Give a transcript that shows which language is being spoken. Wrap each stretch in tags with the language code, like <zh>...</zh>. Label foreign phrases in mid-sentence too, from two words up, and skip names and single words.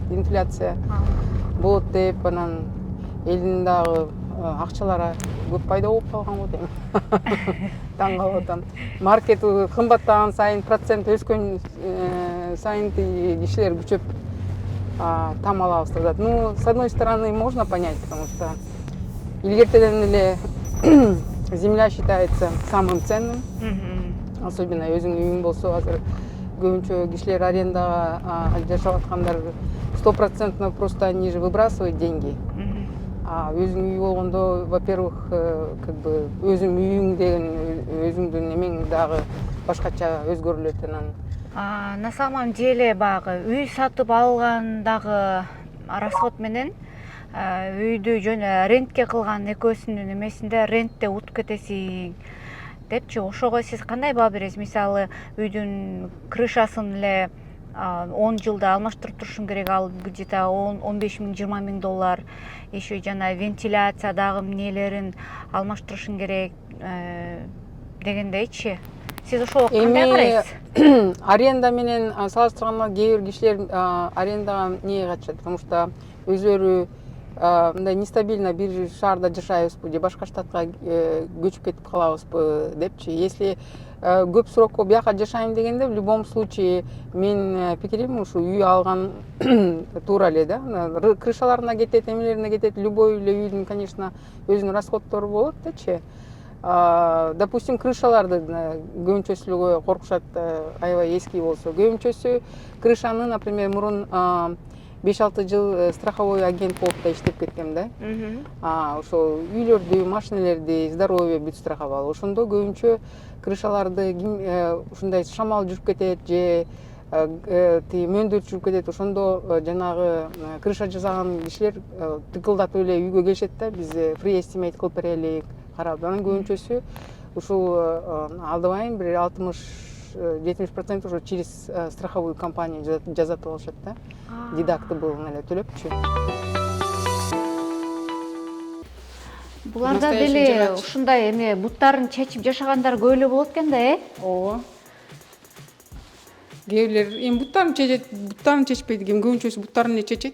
<ky>Инфляция болот деп, анан элдин дагы акчалары көп пайда болуп калган го дейм. Таң калып атам. Маркет кымбаттаган сайын, процент өскөн сайын кишилер күчөп там алабыз деп атат.</ky> <ru>Ну, с одной стороны, можно понять, потому что</ru> <ky>илгертеден эле</ky> <ru>земля считается самым ценным.</ru> <ky>Особенно өзүң үйүң болсо, азыр көбүнчө кишилер арендага жашап аткандар 100%</ky> <ru>просто они же выбрасывают деньги.</ru> <ky>А өзүң үй болгондо,</ky> <ru>во-первых, как бы</ru> <ky>өзүң үйүң деген өзүңдүн эмең дагы башкача өзгөрүлөт анан.</ky> <ru>На самом деле</ru> <ky>баягы үй сатып алгандагы расход менен үйдү жөн рентке кылган экөөсүнүн эмесинде рентте утуп кетесиң депчи, ошого сиз кандай баа бересиз? Мисалы үйдүн крышасын эле 10 жылда алмаштырып турушуң керек, ал где-то 15 миң, 20 миң доллар. Еще жана вентиляция дагы эмнелерин алмаштырышың керек дегендейчи. Сиз ошого кандай карайсыз? Аренда менен салыштырганда кээ бир кишилер арендага эмнеге качышат,</ky> <ru>потому что</ru> <ky>өзүлөрү мындай нестабильно бир шаарда жашайбызбы же башка штатка көчүп кетип калабызбы депчи. Если көп срокко бияка жашайм дегенде,</ky> <ru>в любом случае</ru> <ky>мен пикирим ушу үй алган туура эле да. Крышаларына кетет, эмелерине кетет. Любой эле үйдүн, конечно, өзүнүн расходтору болот дечи. Допустим, крышаларды көбүнчөсү коркушат, аябай эски болсо. Көбүнчөсү крышаны, например, мурун 5-6 жыл страховой агент болуп да иштеп кеткем да. Ошол үйлөрдү, машинелерди, здоровье бүт страховал. Ошондо көбүнчө крышаларды ушундай шамал жүрүп кетет же мөндүр жүрүп кетет. Ошондо жанагы крыша жасаган кишилер тыкылдатып эле үйгө келишет да, биз</ky> <en>free estimate</en> <ky>кылып берелик, карап. Анан көбүнчөсү ушул алдабайм бир 60-70%</ky> <ru>уже через страховую компанию</ru> <ky>жазатып алышат да. Дедактабл эле төлөпчү. Буларда деле ушундай эме буттарын чечип жашагандар көп эле болот экен да, Ооба. Кээ бирлер эми буттарын чечет, буттарын чечпейт экен, көбүнчөсү буттарын эле чечет.</ky>